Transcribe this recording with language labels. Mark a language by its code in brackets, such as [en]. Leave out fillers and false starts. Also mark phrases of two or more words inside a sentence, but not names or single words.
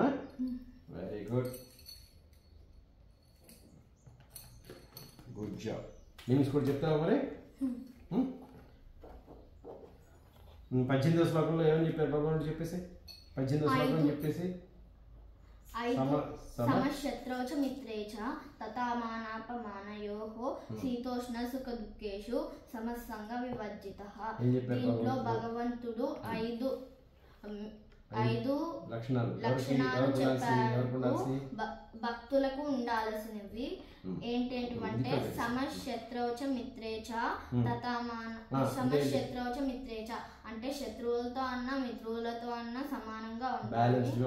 [en] very good, good job. [te] నేమ్స్ కూడా చెప్తావా మరి? 18వ శ్లోకంలో ఏమని చెప్పారు భగవానుడు? చెప్పేసి 18వ శ్లోకం చెప్పేసి [sa] समशत्रौ च मित्रे च తథా మానాపమానయోః శీతోష్ణ సుఖ దుఃఖేషు సమస్సంగ వివర్జితః. [te] దీంట్లో భగవంతుడు ఐదు లక్షణాలు చెప్పారు భక్తులకు ఉండాల్సినవి. ఏంటంటే [sa] సమశత్రౌచ మిత్రేచ సమశత్రౌచ మిత్రేచ [te] అంటే శత్రువులతో అన్న మిత్రులతో అన్న సమానంగా ఉండాలి.